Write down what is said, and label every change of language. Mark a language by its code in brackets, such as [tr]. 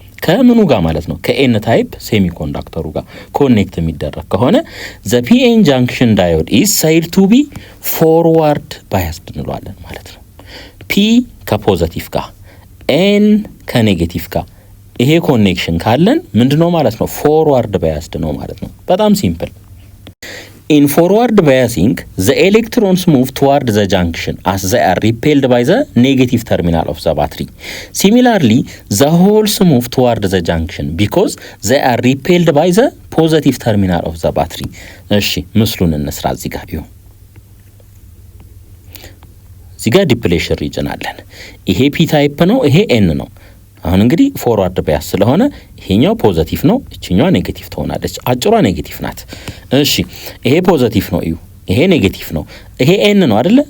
[am] ከምኑ ጋር ማለት ነው ከኤን ታይፕ ሴሚኮንዳክተሩ ጋር ኮኔክት የሚደረግ ከሆነ [en] ዘ ፒኤን ጃንክሽን ዳዮድ ኢዝ ሳይድ ቱ ቢ ፎርዋርድ ባያስድ [am] እንለዋለን ማለት ነው። ፒ ከፖዘቲቭ ጋር ኤን ከኔጌቲቭ ጋር ይሄ ኮኔክሽን ካለን ምንድነው ማለት ነው ፎርዋርድ ባያስድ ነው ማለት ነው። በጣም ሲምፕል። [en] In forward biasing, the electrons move toward the junction as they are repelled by the negative terminal of the battery. Similarly, the holes move toward the junction because they are repelled by the positive terminal of the battery. [am] እሺ ምስሉን እንስራ። እዚህ ጋር ይሁን እዚህ ጋር ዲፕሌሽን ሪጅን አለን። ይሄ ፒ ታይፕ ነው፣ ይሄ ኤን ነው። አሁን እንግዲህ ፎርዋርድ ባያስ ስለሆነ ይሄኛው ፖዚቲቭ ነው፣ እቺኛው ኔጌቲቭ ትሆናለች። አጭሯ ኔጌቲቭ ናት። እሺ ይሄ ፖዚቲቭ ነው፣ እዩ ይሄ ኔጌቲቭ ነው፣ ይሄ ኤን ነው አይደለ?